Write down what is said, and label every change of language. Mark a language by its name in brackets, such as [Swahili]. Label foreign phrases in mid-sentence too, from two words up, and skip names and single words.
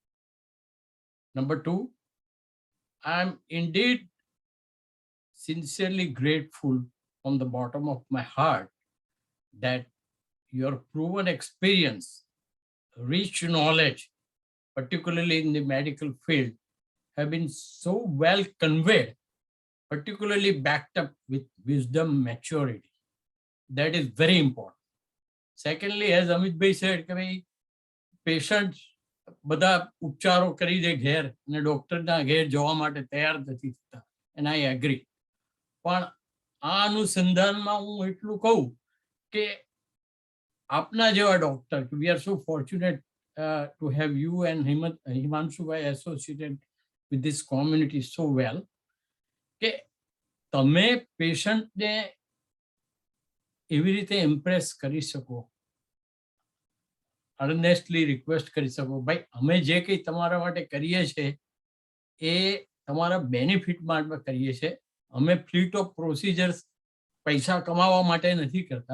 [English] Number two, I'm indeed sincerely grateful from the bottom of my heart that your proven experience, rich knowledge, particularly in the medical field, have been so well conveyed, particularly backed up with wisdom, maturity. That is very important. Secondly, as Amit bhai said, [Gujarati] patients બધા ઉપચારો કરી દે ઘેર અને ડોક્ટરના ઘેર જવા માટે તૈયાર નથી થતા, [English] and I agree. [Gujarati] પણ આ અનુસંધાનમાં હું એટલું કહું કે આપના જેવા ડોક્ટર, [English] we are so fortunate to have you and Himanshu bhai associated with this community so well, [Gujarati] કે તમે પેશન્ટને એવી રીતે ઇમ્પ્રેસ કરી શકો, [English] earnestly request [Gujarati] કરી શકો, ભાઈ અમે જે કંઈ તમારા માટે કરીએ છીએ એ તમારા બેનિફિટ માટે કરીએ છીએ, અમે [English] fleet of procedures [Gujarati] પૈસા કમાવા માટે નથી કરતા.